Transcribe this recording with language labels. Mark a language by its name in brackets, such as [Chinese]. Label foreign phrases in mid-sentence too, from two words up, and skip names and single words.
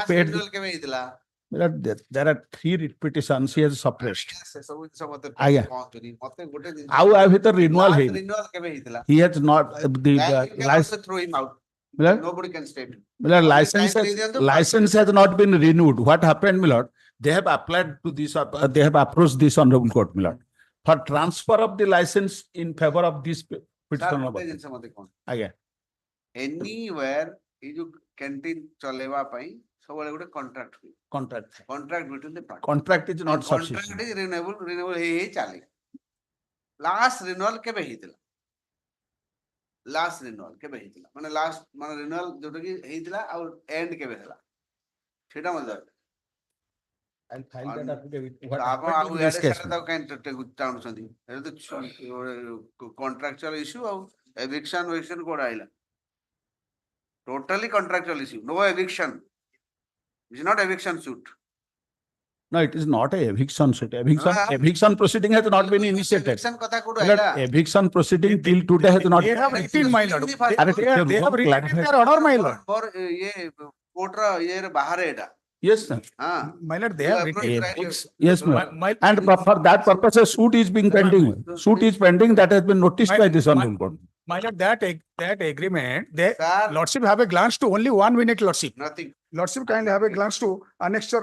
[English] Last paid. [Odia] renewal କେବେ ହେଇଥିଲା? [English] There are 3 writ petitions he has suppressed. [Odia] ସେ ସବୁ ଜିନିଷ ମତେ ଆଜ୍ଞା। ପହଞ୍ଚୁନି. ମତେ ଗୋଟେ ଜିନିଷ. ଆଉ ଆ ଭିତରେ renewal [English] Last [Odia] ହେଇନି. renewal କେବେ ହେଇଥିଲା? [English] He has not, the You can license, also throw him out. Milord? Nobody can stay him. license has not been renewed. What happened, Milord? They have applied to this, they have approached this honorable court, Milord, for transfer of the license in favor of this Sir, petition. [Odia] ଗୋଟେ ଜିନିଷ ମତେ କୁହନ୍ତୁ. [English] Again, [Odia] Anywhere ଏଇ ଯୋଉ canteen ଚଲେଇବା ପାଇଁ ସବୁବେଳେ ଗୋଟେ contract ହୁଏ. [English] contract. Contract between the parties. Contract is not And contract sufficient. is renewable [Odia] ହେଇ ଚାଲେ. [English] Last renewal [Odia] କେବେ ହେଇଥିଲା? [English] Last renewal [Odia] କେବେ ହେଇଥିଲା? ମାନେ last ମାନେ renewal ଯୋଉଟା କି ହେଇଥିଲା ଆଉ end କେବେ ହେଲା? ସେଇଟା ମତେ ଦରକାର. [English] I'll file that affidavit. [Odia] ତ [English] What [Odia] ଆପଣ [English] happened [Odia] ଆଉ [English] in this [Odia] ଇଆଡେ [English] case? [Odia] ସିଆଡେ ତାକୁ କାଇଁ ଟାଣୁଛନ୍ତି? ଏଟା ତ [English] contractual issue [Odia] ଆଉ eviction କୋଉଟା ଆଇଲା? [English] Totally contractual issue. No eviction. It is not eviction suit. No, it is not a eviction suit. Eviction proceeding has not been initiated. [Odia] Eviction କଥା କୋଉଠୁ [English] Milord, [Odia] ଆଇଲା? [English] eviction proceeding till today has not. They have written, my lord. Are They have written their order, my lord. [Odia] ମୋର ଇଏ କୋର୍ଟର ଇଏରେ ବାହାରେ ଏଟା. [English] Yes, sir. [Odia] ହଁ. [English] My lord, they have written. Yes, ma'am. And for that purpose, a suit is being pending. Suit is pending that has been noticed by this honorable court. My lord, that agreement, they, Sir. lordship have a glance to only 1 minute, lordship. Nothing. Lordship kindly have a glance to annexure.